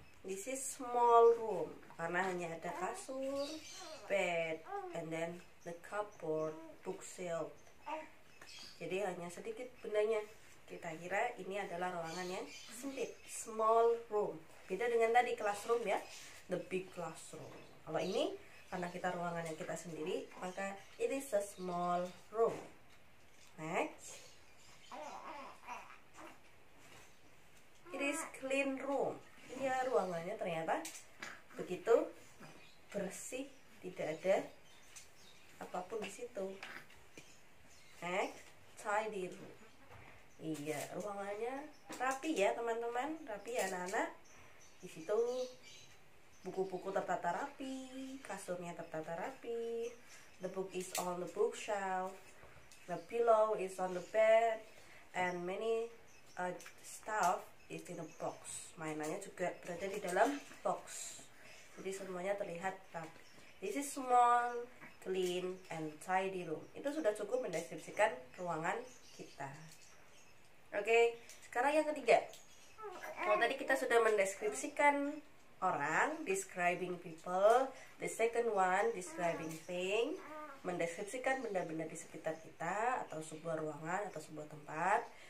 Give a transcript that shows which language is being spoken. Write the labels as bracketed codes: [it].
[en] This is small room, [id] karena hanya ada kasur, [en] bed, and then the cupboard, bookshelf. [id] Jadi hanya sedikit bendanya. Kita kira ini adalah ruangan yang sempit, small room. Beda dengan tadi classroom ya, [en] the big classroom. [id] Kalau ini karena kita ruangannya kita sendiri, maka [en] it is a small room. [id] Next. [en] It is clean room. [id] Ya, ruangannya ternyata begitu bersih, tidak ada apapun di situ. [en] Next, tidy room. [id] Iya, ruangannya rapi ya teman-teman, rapi ya anak-anak. Di situ buku-buku tertata rapi, kasurnya tertata rapi. [en] The book is on the bookshelf. The pillow is on the bed, and many stuff is in a box. [id] Mainannya juga berada di dalam box. Jadi semuanya terlihat rapi. [en] This is small, clean, and tidy room. [id] Itu sudah cukup mendeskripsikan ruangan kita. Oke, sekarang yang ketiga. Kalau tadi kita sudah mendeskripsikan orang, describing people. [en] The second one, describing thing, [id] mendeskripsikan benda-benda di sekitar kita atau sebuah ruangan atau sebuah tempat.